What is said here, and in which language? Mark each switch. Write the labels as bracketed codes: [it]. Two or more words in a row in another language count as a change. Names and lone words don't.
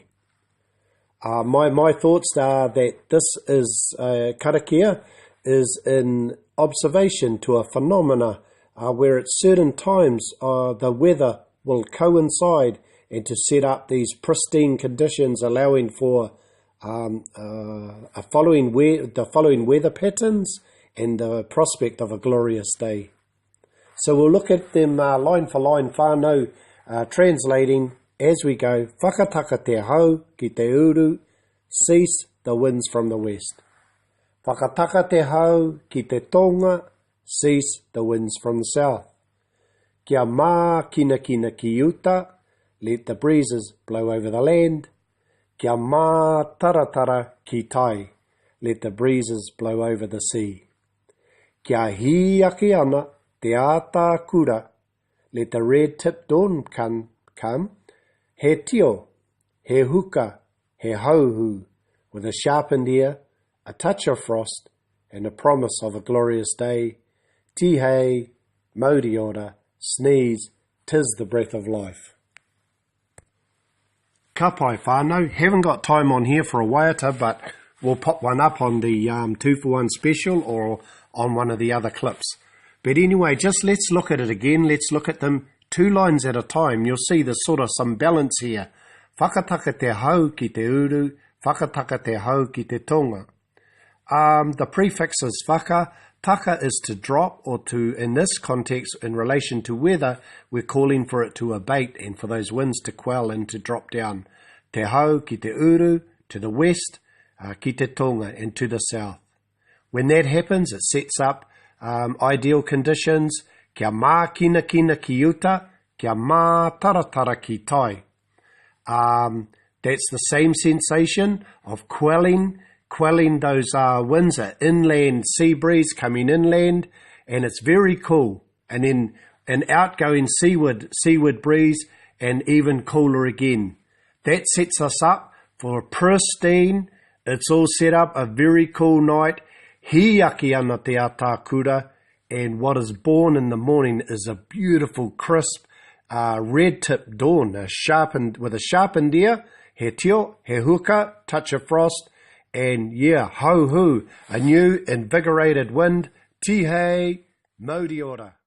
[en] My thoughts are that this is, karakia, is in observation to a phenomena where at certain times the weather will coincide and to set up these pristine conditions allowing for the following weather patterns and the prospect of a glorious day. So we'll look at them line for line, whānau, translating as we go. [mi] Whakataka te hau ki te uru, [en] cease the winds from the west. [mi] Whakataka te hau ki te tonga, [en] cease the winds from the south. [mi] Kia mā kina kina ki uta, [en] let the breezes blow over the land. [mi] Kia mā taratara ki tai, [en] let the breezes blow over the sea. [mi] Kia hi aki ana, te ātā kura, [en] let the red-tipped dawn come, [mi] he tio, he huka, he hauhu, [en] with a sharpened ear, a touch of frost, and a promise of a glorious day. [mi] Tihei, Māori ora, [en] sneeze, 'tis the breath of life. [mi] Ka pai whānau, [en] haven't got time on here for a waiata, but we'll pop one up on the 2-for-1 special or on one of the other clips. But anyway, just let's look at it again. Let's look at them 2 lines at a time. You'll see there's sort of some balance here. [mi] Whakataka te hau ki te uru, whakataka te hau ki te tonga. [en] The prefix is whaka. Taka is to drop, or to, in this context, in relation to weather, we're calling for it to abate and for those winds to quell and to drop down. [mi] Te hau ki te uru, [en] to the west, [mi] ki te tonga, [en] and to the south. When that happens, it sets up ideal conditions. [mi] Kia mā kina kina ki uta, kia mā taratara ki tai. [en] That's the same sensation of quelling those winds, an inland sea breeze coming inland, and it's very cool. And then an outgoing seaward breeze, and even cooler again. That sets us up for a pristine, it's all set up, a very cool night. [mi] Hi aki ana te ātā kura, [en] and what is born in the morning is a beautiful, crisp, red-tipped dawn, with a sharpened ear, [mi] he tio, he huka, [en] touch of frost, and yeah, ho-hu, a new, invigorated wind, [mi] tihei, Māori ora.